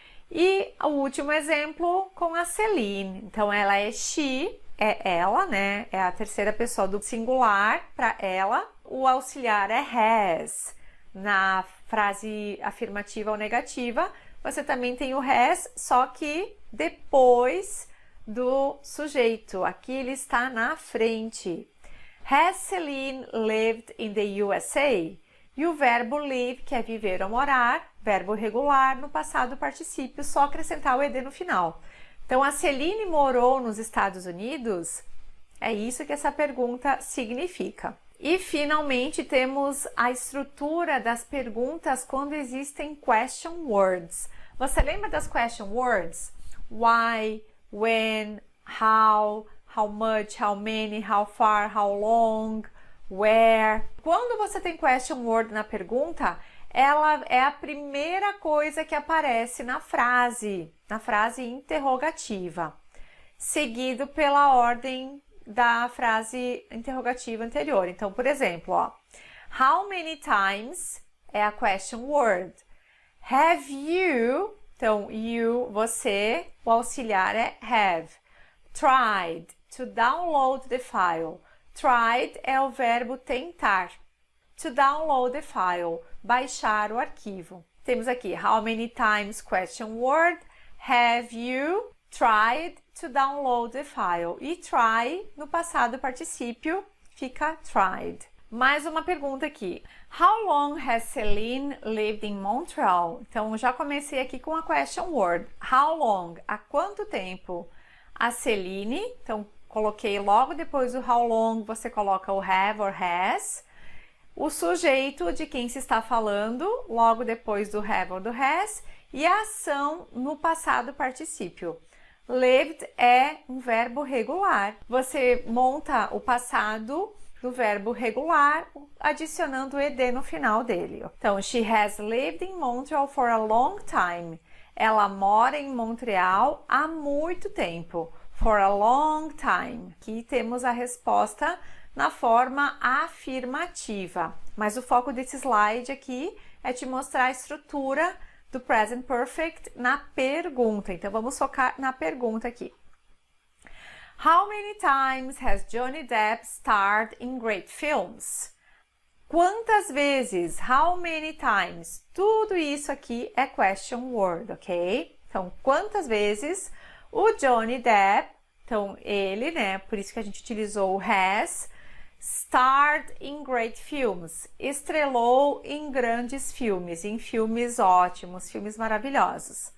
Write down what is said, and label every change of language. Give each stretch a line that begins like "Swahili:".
Portuguese: E o último exemplo com a Celine. Então, ela é she, é ela, né? É a terceira pessoa do singular para ela. O auxiliar é has. Na frase afirmativa ou negativa, você também tem o has, só que depois do sujeito. Aqui ele está na frente.
English: Has Celine lived in the USA?
Portuguese: E o verbo live, que é viver ou morar, verbo regular no passado particípio, só acrescentar o ed no final. Então, a Celine morou nos Estados Unidos? É isso que essa pergunta significa. E, finalmente, temos a estrutura das perguntas quando existem question words. Você lembra das question words?
English: Why, when, how much, how many, how far, how long, where.
Portuguese: Quando você tem question word na pergunta, ela é a primeira coisa que aparece na frase interrogativa, seguido pela ordem da frase interrogativa anterior. Então, por exemplo, ó, how many times é a question word. Have you, então, you, você, o auxiliar é have.
English: Tried, to download the file. Tried
Portuguese: é o verbo tentar.
English: To download the file,
Portuguese: baixar o arquivo. Temos aqui,
English: how many times question word. Have you tried to download the file?
Portuguese: E try, no passado particípio, fica tried. Mais uma pergunta aqui.
English: How long has Celine lived in Montreal?
Portuguese: Então, já comecei aqui com a question word. How long? Há quanto tempo? A Celine, então, coloquei logo depois do how long, você coloca o have or has. O sujeito de quem se está falando, logo depois do have or do has. E a ação no passado particípio. Lived é um verbo regular. Você monta o passado do verbo regular, adicionando o ed no final dele.
English: Então, she has lived in Montreal for a long time.
Portuguese: Ela mora em Montreal há muito tempo.
English: For a long time.
Portuguese: Aqui temos a resposta na forma afirmativa. Mas o foco desse slide aqui é te mostrar a estrutura do present perfect na pergunta. Então, vamos focar na pergunta aqui.
English: How many times has Johnny Depp starred in great films?
Portuguese: Quantas vezes?
English: How many times?
Portuguese: Tudo isso aqui é question word, ok? Então, quantas vezes o Johnny Depp, então ele, né, por isso que a gente utilizou o has,
English: starred in great films,
Portuguese: estrelou em grandes filmes, em filmes ótimos, filmes maravilhosos.